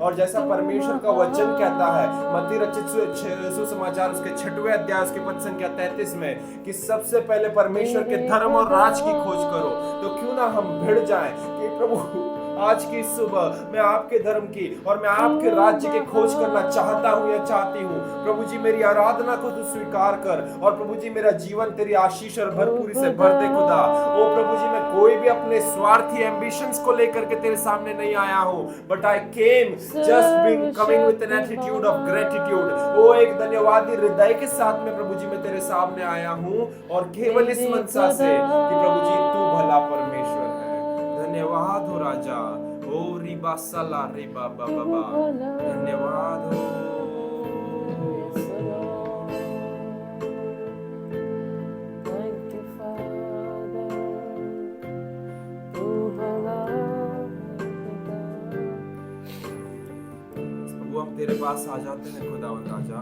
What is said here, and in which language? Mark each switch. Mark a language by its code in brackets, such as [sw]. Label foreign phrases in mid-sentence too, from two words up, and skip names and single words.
[hi] और जैसा परमेश्वर का वचन कहता है मत्ती रचित सुसमाचार उसके 6वें अध्याय उसके पद संख्या 33 में कि सबसे पहले परमेश्वर के धर्म और राज की खोज करो, तो क्यों ना हम भिड़ जाएं कि प्रभु आज की सुबह मैं आपके धर्म की और मैं आपके राज्य की खोज करना चाहता हूं या चाहती हूं। प्रभु जी मेरी आराधना को तू स्वीकार कर और प्रभु जी मेरा जीवन तेरी आशीष और भरपूरी से भर दे खुदा। ओ प्रभु जी मैं कोई भी अपने स्वार्थी एम्बिशंस को लेकर के तेरे सामने नहीं आया हूं, [en] But I came just being coming with an attitude of gratitude. [hi] ओ एक धन्यवादी हृदय के साथ में प्रभु जी मैं तेरे सामने आया हूं और केवल इस मनसा से कि प्रभु जी तू भला परमेश्वर है। धन्यवाद हो राजा। ओ रिबा सला रिबा बाबा, धन्यवाद हो। प्रभु हम तेरे पास आ जाते हैं खुदावंद राजा।